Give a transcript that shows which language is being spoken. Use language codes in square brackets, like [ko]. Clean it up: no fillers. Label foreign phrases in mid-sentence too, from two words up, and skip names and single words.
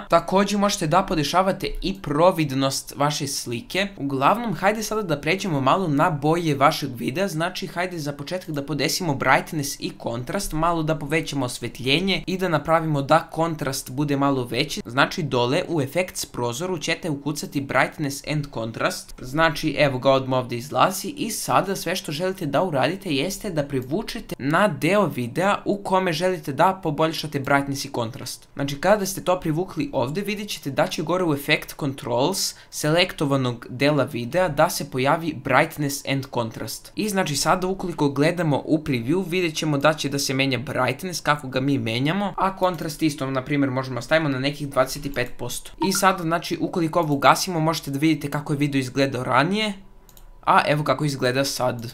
[sr] Također možete da podešavate i providnost vaše slike. Uglavnom, hajde sada da pređemo malo na boje vašeg videa, znači hajde za početak da podesimo brightness i kontrast, malo da povećamo osvetljenje i da napravimo da kontrast bude malo veći. Znači dole u Effects prozoru ćete ukucati [en] brightness and contrast, [sr] znači evo ga odmah ovdje izlazi i sada sve što želite da uradite jeste da privučete na deo videa u kome želite da poboljšate brightness i kontrast. Znači kada ste to privukli ovdje vidjet ćete da će gore u Effect Controls selektovanog dela videa da se pojavi [en] brightness and contrast. [sr] I znači sada ukoliko gledamo u preview vidjet ćemo da će da se menja brightness kako ga mi menjamo, a kontrast isto na primjer možemo stavimo na nekih 25%. I sada znači ukoliko ovo ugasimo možete da vidite kako je video izgledao ranije, a evo kako izgleda sad.